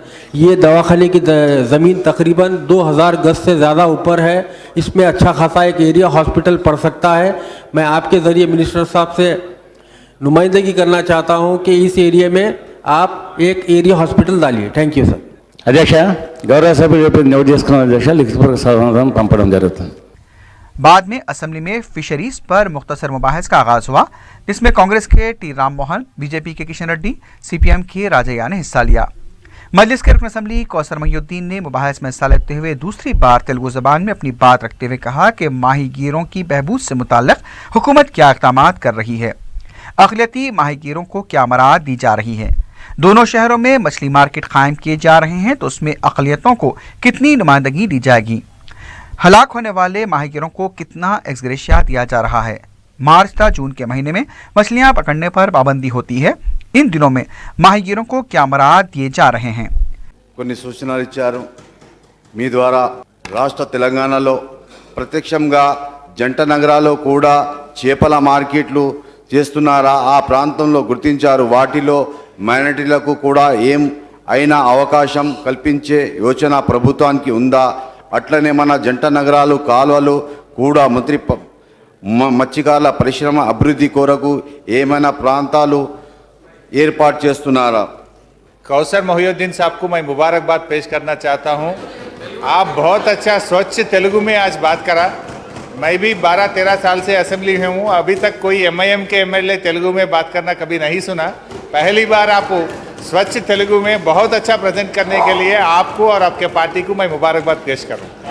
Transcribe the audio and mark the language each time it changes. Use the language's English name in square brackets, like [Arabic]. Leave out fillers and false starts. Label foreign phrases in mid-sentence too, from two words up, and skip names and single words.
[Urdu] یہ دواخانے کی زمین تقریباً 2000 گز سے زیادہ اوپر ہے، اس میں اچھا خاصا ایک [English] area hospital [Urdu] پڑ سکتا ہے. میں آپ کے ذریعے منسٹر صاحب سے نمائندگی کرنا چاہتا ہوں کہ اس ایریا میں آپ ایک [English] area hospital [Urdu] ڈالیے. [English] Thank you sir. [Telugu] అధ్యక్ష, గౌరవ సభ్యులు నోట్ చేసుకున్న అధ్యక్ష లిఖితపూర్వక సమాధానం పంపడం జరుగుతుంది। [Urdu] بعد میں اسمبلی میں فشریز پر مختصر مباحث کا آغاز ہوا، جس میں کانگریس کے ٹی رام موہن، بی جے پی کے کشن ریڈی، CPM کے راجیا نے حصہ لیا. مجلس کے رکن اسمبلی کوثر محی الدین نے مباحث میں حصہ لیتے ہوئے دوسری بار تلگو زبان میں اپنی بات رکھتے ہوئے کہا کہ ماہی گیروں کی بہبود سے متعلق حکومت کیا اقدام کر رہی ہے، اقلیتی ماہی گیروں کو کیا مراعات دی جا رہی ہے، دونوں شہروں میں مچھلی مارکیٹ قائم کیے جا رہے ہیں تو اس میں اقلیتوں کو کتنی نمائندگی دی جائے گی، ہلاک ہونے والے ماہی گیروں کو کتنا ایکس گریشیا دیا جا رہا ہے. مارچ تتھا جون کے مہینے میں مچھلیاں پکڑنے پر پابندی ہوتی ہے، ان دنوں میں ماہی گیروں کو کیا مراعات دیے جا رہے ہیں. [Telugu] కొన్ని సూచనలు ఇచ్చారు। మీ ద్వారా రాష్ట్ర తెలంగాణలో ప్రత్యక్షంగా జంట నగరాల్లో కూడా చేపల మార్కెట్లు చేస్తున్నారా, ఆ ప్రాంతంలో గుర్తించారు, వాటిలో మైనారిటీలకు కూడా ఏం అయినా అవకాశం కల్పించే యోచన ప్రభుత్వానికి ఉందా, అట్లనే మన జంట నగరాలు కాలువలు కూడా మత్స్యకారుల పరిశ్రమ అభివృద్ధి కొరకు ఏమైనా ప్రాంతాలు ఏర్పాటు చేస్తున్నారా। [Urdu] کوثر محی الدین صاحب کو میں مبارکباد پیش کرنا چاہتا ہوں. آپ بہت اچھا سوچھ تلگو میں آج بات کرا. میں بھی 12-13 سال سے اسمبلی میں ہوں، ابھی تک کوئی MIM کے MLA تلگو میں بات کرنا کبھی نہیں سنا. پہلی بار آپ سوچھ تلگو میں بہت اچھا پریزنٹ کرنے کے لیے آپ کو اور آپ کے پارٹی کو میں مبارکباد پیش کروں.